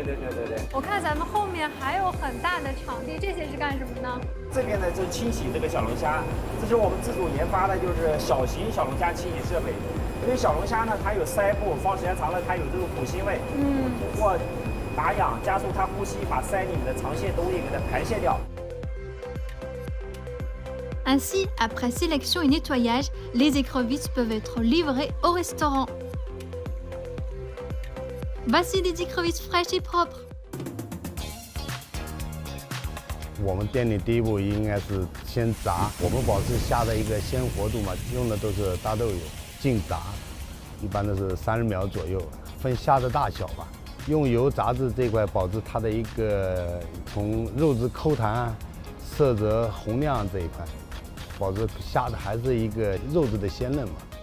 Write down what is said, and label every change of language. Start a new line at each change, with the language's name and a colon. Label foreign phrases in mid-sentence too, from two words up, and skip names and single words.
Chinese: 我看咱们后面还有很大的场地，这些是干什么呢？这边呢就是清洗这个小龙虾，这是我们自主研发的，就是小型小龙虾清洗设备。因为小龙虾呢，它有腮部，放时间长了它有这个苦腥味，通过打氧加速它呼吸，把腮里面的肠腺都会给它排泄掉。
French: Ainsi, après sélection et nettoyage, les écrevisses peuvent être livrées au restaurant. Voici des écrevisses fraîches et propres.
Chinese: 我们店里第一步应该是先炸，我们保持虾的一个鲜活度嘛，用的都是大豆油，净炸， 一般都是30秒左右，分虾的大小吧。用油炸制这块，保持它的一个从肉质口弹、色泽红亮这一块，保持虾的还是一个肉质的鲜嫩嘛。